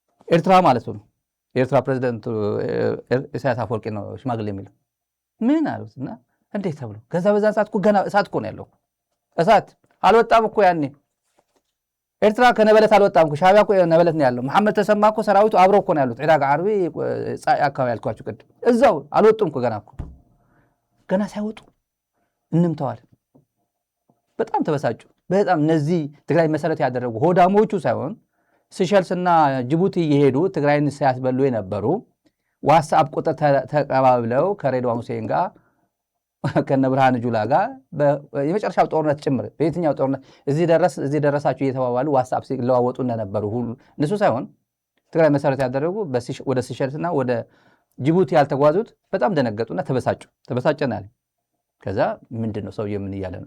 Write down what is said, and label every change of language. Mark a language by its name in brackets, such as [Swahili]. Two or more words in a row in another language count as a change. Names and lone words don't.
[Amharic] ኤርትራ ማለት ነው። የኤርትራ ፕሬዚደንቱ ኢሳያስ አፈወርቂ ነው ሽማግሌ የሚለው ምን አሉት እና እንዴት ተብሎ ከዛ በዛን ሰዓት እኮ ገና እሳት እኮ ነው ያለው። እሳት አልወጣም እኮ ያኔ ኤርትራ ከነበለት አልወጣም እኮ ሻዕቢያ እኮ ነበለት ነው ያለው። መሐመድ ተሰማ እኮ ሰራዊቱ አብሮ እኮ ነው ያሉት። ዕዳጋ ዓርቢ ጻይ አካባቢ ያልኳችሁ ቅድም እዛው አልወጡም እኮ ገና ሳይወጡ እንምተዋል። በጣም ተበሳጩ። በጣም እነዚህ ትግራይ መሰረት ያደረጉ ሆዳሞቹ ሳይሆን ሲሸልስና ጅቡቲ እየሄዱ ትግራይን ሲያስበሉ የነበሩ ዋትስአፕ ቁጥር ተቀባብለው ከሬድዋን ሁሴን ጋር ከነ ብርሃኑ ጁላ ጋር የመጨረሻው ጦርነት ጭምር በየትኛው ጦርነት እዚህ ደረሳችሁ እየተባባሉ ዋትስአፕ ሲለዋወጡ እንደነበሩ ሁሉ እነሱ ሳይሆን ትግራይ መሰረት ያደረጉ ወደ ሲሸልስና ወደ ጅቡቲ ያልተጓዙት በጣም ደነገጡና ተበሳጨናል። ከዛ ምንድን ነው ሰውዬው ምን እያለ ነው?